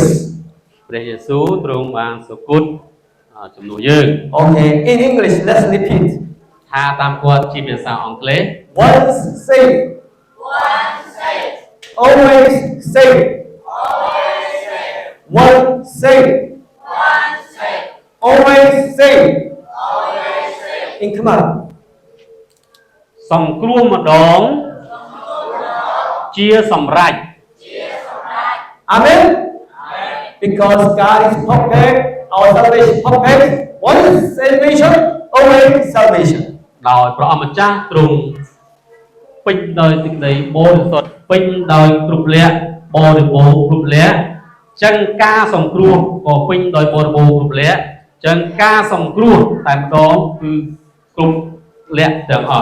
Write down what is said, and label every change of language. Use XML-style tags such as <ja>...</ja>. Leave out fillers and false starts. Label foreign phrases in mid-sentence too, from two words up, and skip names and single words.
<km>ព្រះយេស៊ូវទ្រង់បានសុគតជំនួសយើង</km> <en>Okay, in English, let's repeat.</en> <km>ថាតាមគាត់ជាភាសាអង់គ្លេស</km> <en>Once saved, always saved. Once saved, always saved. In command.</en> <km>សង្គ្រោះម្ដងជាសម្រេច</km> <en>Amen. Because God is perfect, our salvation is perfect. Once salvation, always salvation.</en> <km>ដោយព្រះអង្គម្ចាស់ទ្រង់ពេញដោយសេចក្តីបរិសុទ្ធពេញដោយគ្រប់លក្ខបរិបូរណ៍គ្រប់លក្ខចឹងការសង្គ្រោះក៏ពេញដោយបរិបូរណ៍គ្រប់លក្ខចឹងការសង្គ្រោះតែម្ដងគឺគ្រប់លក្ខទាំងអស់</km>